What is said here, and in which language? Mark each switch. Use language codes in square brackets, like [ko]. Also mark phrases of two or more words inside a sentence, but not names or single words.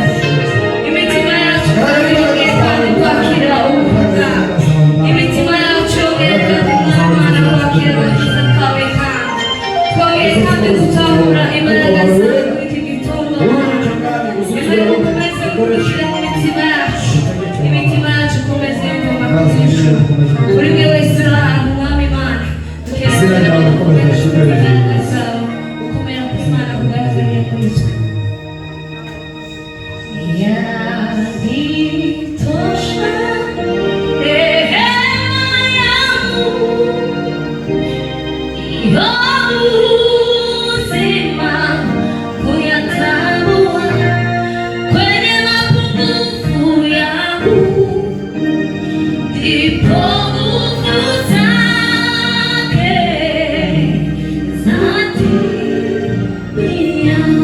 [rw] Imitima yacu yongeye kandi kwakira ubuvuga, imitima yacu yongeye kandi mwami Imana kwakira agakiza kawe kandi twongeye kandi gutahura imbaraga zawe muri iki gitondo Imana ukomeze gushyira mu mitima yacu, imitima yacu ukomeze yumva kuzisha buri umwe wese uri ahantu mwami Imana dukeneye gukomeza imbaraga zawe ukomera ku Imana kugaragariye muri twe. [sw] Yanitosha rehema yangu iyo uzima kuyatambua kwenye mapungufu yangu, ndipo nguvu zake zatimia.